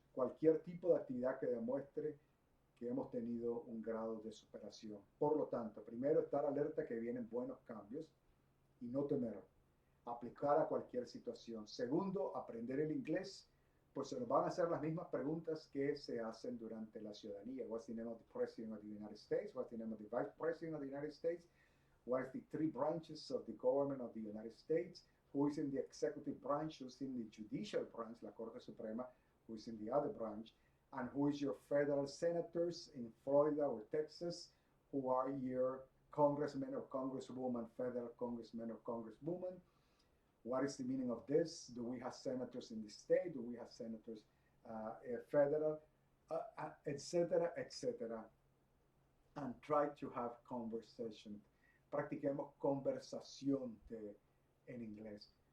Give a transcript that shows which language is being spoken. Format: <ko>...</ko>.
<es>Cualquier tipo de actividad que demuestre que hemos tenido un grado de superación. Por lo tanto, primero, estar alerta que vienen buenos cambios y no temer, aplicar a cualquier situación. Segundo, aprender el inglés, pues se nos van a hacer las mismas preguntas que se hacen durante la ciudadanía.</es> <en>What's the name of the President of the United States? What's the name of the Vice President of the United States? What is the three branches of the government of the United States? Who is in the executive branch? Who's in the judicial branch,</en> <es>la Corte Suprema?</es> <en>Who is in the other branch? And who is your federal senators in Florida or Texas? Who are your congressmen or congresswoman, federal congressmen or congresswoman? What is the meaning of this? Do we have senators in the state? Do we have senators federal? Etc., etc. And try to have conversation.</en> <es>Practiquemos conversación en inglés.</es>